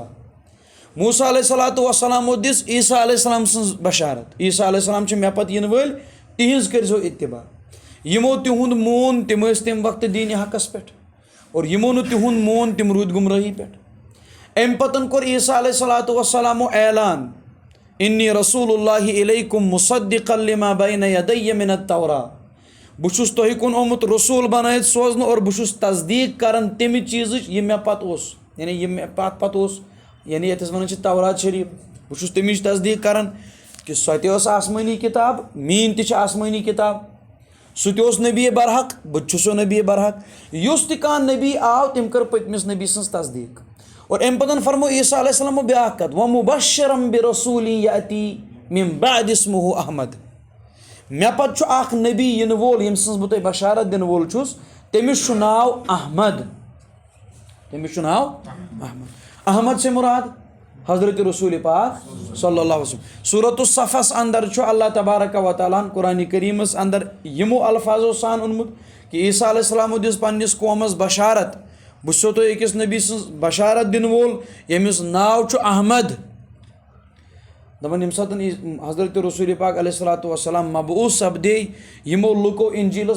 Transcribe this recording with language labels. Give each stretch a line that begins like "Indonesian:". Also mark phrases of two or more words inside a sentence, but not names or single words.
Kashmiri: موسیٰ علیہ الصلاۃ وسلامو دِژ عیسیٰ علیہ السلام سٕنٛز بشارت. عیسیٰ علیہ السلام چھِ مےٚ پتہٕ یِنہٕ وٲلۍ تِہنٛز کٔرۍزیو اتباع. یِمو تِہُنٛد مون تِم ٲسۍ تمہِ وقتہٕ دیٖنہِ حقس پٮ۪ٹھ اور یِمو نہٕ تِہُنٛد مون تِم روٗدۍ گُمرٲہی پٮ۪ٹھ. امہِ پتن کوٚر عیسیٰ علیہ الصلاۃ وسلامو اعلان
Arabic: انی رسول اللہ الیکم مصدقا لما بین یدی من التوراۃ.
Kashmiri: بہٕ چھُس تۄہہِ کُن آمُت رسوٗل بنٲیِتھ سوزنہٕ اور بہٕ چھُس تصدیٖق کران تمہِ چیٖزٕچ یہِ مےٚ پتہٕ اوس یعنی یہِ مےٚ پتہٕ اوس یعنی یتس ونان تورات شریف بہ چھس تمچ تصدیق کران کہ سۄ تہِ ٲس آسمٲنی کِتاب میٛٲنۍ تہِ چھِ آسمٲنی کِتاب سُہ تہِ اوس نبی برحق بہٕ تہِ چھُس سُہ نبی برحق یُس تہِ کانٛہہ نبی آو تٔمۍ کٔر پٔتمِس نبی سٕنٛز تصدیق اور اَمہِ پَتہٕ فرمو عیسیٰ علیہ السلامو بیٛاکھ کَتھ
Arabic: وَمُبَشِّرًا بِرَسوٗلٍ یَأْتِی مِن بَعْدِ اسمُهُ احمد
Kashmiri: مےٚ پَتہٕ چھُ اَکھ نبی یِنہٕ وول ییٚمہِ سٕنٛز بہٕ تۄہہِ بشارت دِنہٕ وول چھُس تٔمِس چھُ ناو احمد تٔمِس چھُ ناو احمد
Urdu: سے مراد
Kashmiri: حضرت رسول پاک صلی اللہ علیہ وسلم سورۃ الصفس اندر چھُ اللہ تبارک و تعالیٰ ہن قرآنِ کریٖمس اندر یِمو الفاظو سان اوٚنمُت کہ عیسیٰ علیہ السلامو دِژ پننِس قومس بشارت بہٕ چھُسو تۄہہِ أکِس نبی سٕنٛز بشارت دِنہٕ وول ییٚمِس ناو چھُ احمد دپان ییٚمہِ ساتہٕ حضرت رسول پاک علیہ الصلوٰتُ وسلام مبعوٗث سپدے یِمو لُکو انجیٖلس